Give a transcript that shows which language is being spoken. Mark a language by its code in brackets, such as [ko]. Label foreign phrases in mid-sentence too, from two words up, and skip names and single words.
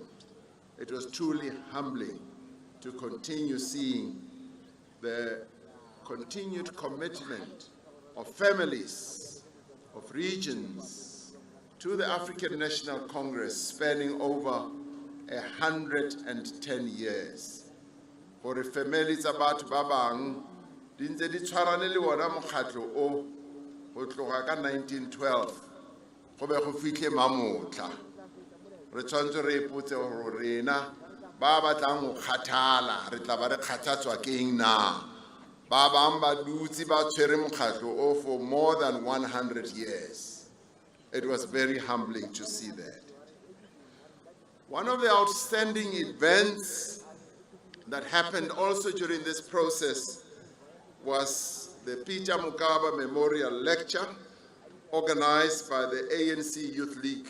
[en] It was truly humbling to continue seeing the continued commitment of families, of regions, to the African National Congress spanning over 110 years. [tn] Gore family tsa batho ba bang di ntse di tshwarane le wona mokgatlo o go tloga ka 1912 go be go fitlhe mamotla. Re tshwanetse re ipotse gore rena ba batlang go kgathala re tla ba re kgathatswa ke eng na. Ba bang ba dutse ba tshwere mokgatlo o [en] for more than 100 years. It was very humbling to see that. One of the outstanding events that happened also during this process was the Peter Mugabe Memorial Lecture organized by the ANC Youth League.